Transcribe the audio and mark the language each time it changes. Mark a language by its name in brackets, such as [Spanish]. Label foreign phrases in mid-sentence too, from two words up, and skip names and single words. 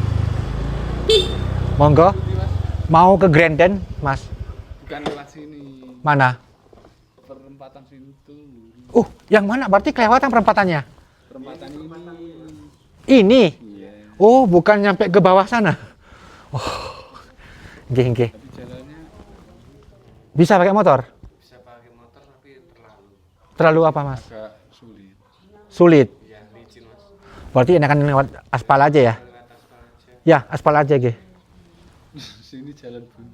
[Indonesian] Monggo. Mau ke Granden, Mas? Bukan lewat sini. Mana? Perempatan sini tuh. Yang mana? Berarti kelewatan perempatannya. Perempatan ini. Ini? Iya. Oh, bukan nyampe ke bawah sana. [Javanese] Oh. Nggih, nggih. [Indonesian] Tapi jalannya Bisa pakai motor? bisa pakai motor tapi Terlalu apa, Mas? agak sulit. Sulit. Ya, licin, Mas. Berarti enakan lewat aspal aja ya? Lewat aspal aja. Ya, aspal aja, nggih. Sini jalan buntu.